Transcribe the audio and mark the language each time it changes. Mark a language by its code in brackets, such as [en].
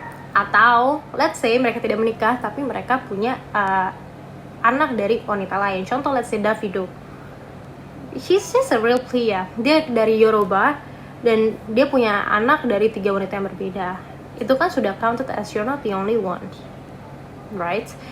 [id] Atau [en] let's say [id] mereka tidak menikah tapi mereka punya anak dari wanita lain. [en] Contoh let's say Davido, he's just a real player. [id] Dia dari Yoruba dan dia punya anak dari 3 wanita yang berbeda. Itu kan sudah [en] counted as you're not the only one, right?